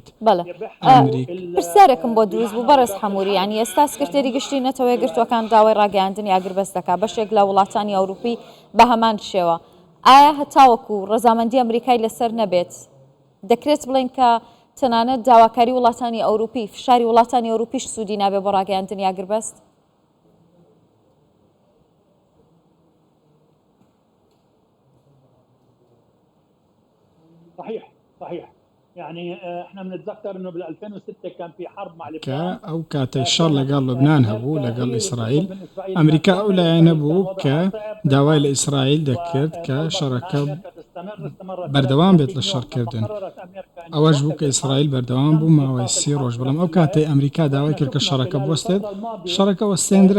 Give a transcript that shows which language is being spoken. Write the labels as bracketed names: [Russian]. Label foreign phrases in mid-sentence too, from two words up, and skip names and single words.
[Central Kurdish] پرسیارێکم بۆ دروست بوو بەڕێز حەمووری، ینی ئێستا سکرتێری گشتی نەتەوە یەکگرتووەکان داوای ڕاگەیاندنی ئاگربەست دەکا بەشێک لە وڵاتانی ئەوروپی بە هەمان شێوە. ئایا هەتاوەکو ڕەزامەندی ئەمریکای لەسەر نەبێت دەکرێت بڵێن کە تەنانەت داواکاری وڵاتانی ئەوروپی فشاری وڵاتانی ئەوروپیش سوودی نابێ بۆ ڕاگەیاندنی ئاگربەست؟ [Arabic] صحيح يعني احنا بنتذكر انه بال 2006 كان في حرب مع لبنان [Central Kurdish] ئەو کاتەی شەڕ لەگەڵ لوبنان هەبوو لەگەڵ ئیسرائیل، ئەمریکا ئەو لایەنە بوو کە داوای لە ئیسرائیل دەکرد کە شەڕەکە بەردەوام بێت لە شەڕکردن. ئەوەش بوو کە ئیسرائیل بەردەوام بوو ماوەی 30 ڕۆژ، بەڵام ئەو کاتەی ئەمریکا داوای کرد کە شەڕەکە بوەستێت، شەڕەکە وەستێنرا.